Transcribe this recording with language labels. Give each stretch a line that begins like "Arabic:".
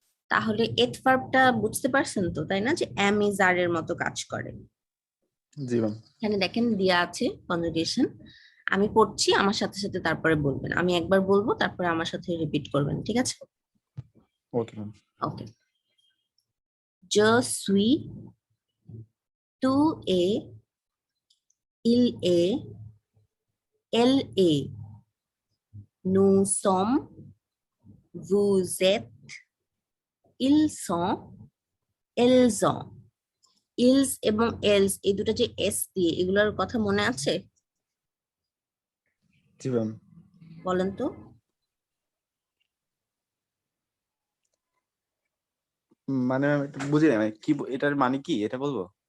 Bangla: তাহলে এথ ভার্বটা বুঝতে পারছেন তো, তাই না, যে এম ইজ আর এর মতো কাজ করে। জি ম্যাম। এখানে দেখেন দেয়া আছে কনজুগেশন, আমি পড়ছি, আমার সাথে সাথে তারপরে বলবেন। আমি একবার বলবো, তারপরে আমার সাথে রিপিট করবেন, ঠিক আছে? Okay ma'am. ওকে।
French: je suis, tu es, il est, elle est, nous sommes, vous êtes, ils sont, elles ont।
Bangla: Else এবং এলস, এই দুটো যে এস দিয়ে, এগুলোর কথা মনে আছে? জি ম্যাম। বলেন তো। মানে ম্যাম একটু বুঝি না, মানে কি এটার মানে কি এটা বলবো?